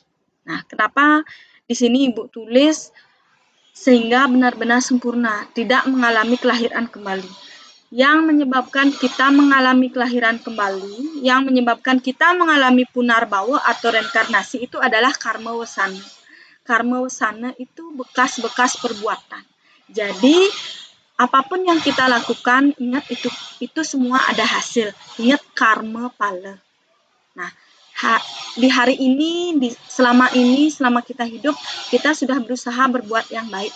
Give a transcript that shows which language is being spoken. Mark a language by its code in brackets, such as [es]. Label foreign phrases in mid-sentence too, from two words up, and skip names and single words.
[id] Nah, kenapa di sini Ibu tulis sehingga benar-benar sempurna, tidak mengalami kelahiran kembali. Yang menyebabkan kita mengalami kelahiran kembali, yang menyebabkan kita mengalami punarbawa atau reinkarnasi itu adalah karma wasana. Karma wasana itu bekas-bekas perbuatan. Jadi, apapun yang kita lakukan, ingat itu semua ada hasil. Ingat karma pala. Nah, di hari ini, selama kita hidup, kita sudah berusaha berbuat yang baik.